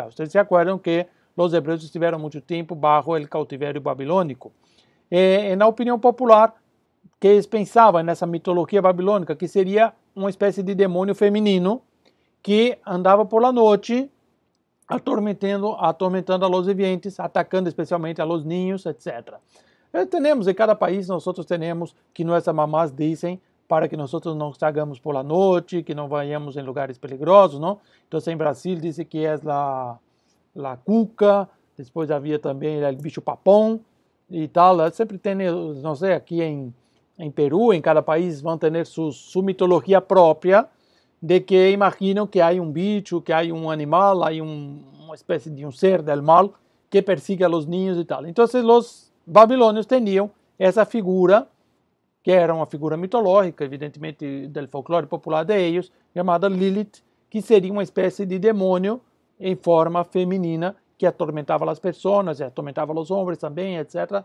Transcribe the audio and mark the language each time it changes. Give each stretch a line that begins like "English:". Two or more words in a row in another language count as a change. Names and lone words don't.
Portuguese: Vocês se acordam que os hebreus estiveram muito tempo bajo o cautivério babilônico. Na opinião popular, que eles pensavam nessa mitologia babilônica, que seria uma espécie de demônio feminino que andava
Spanish: por la
Portuguese: noite atormentando
Spanish: a los vivientes,
Portuguese: atacando especialmente
Spanish: a los niños,
Portuguese: etc. Temos em cada país, nós temos que nossas mamás dizem para que nós não
Spanish: salgamos por la
Portuguese: noite, que não vayamos em lugares peligrosos, não? Então, em Brasil, dizem que é la cuca, depois havia também o bicho papão e tal. Sempre tem, não sei, aqui em Peru, em cada país, vão ter sua mitologia própria, de que imaginam que há um bicho, que há um animal, há uma espécie de um ser
Spanish: del mal que persigue a los niños
Portuguese: e tal. Então, os babilônios tinham essa figura, que era uma figura mitológica, evidentemente do folclore popular de eles, chamada Lilith, que seria uma espécie de demônio em forma feminina que atormentava as pessoas, atormentava os homens também, etc.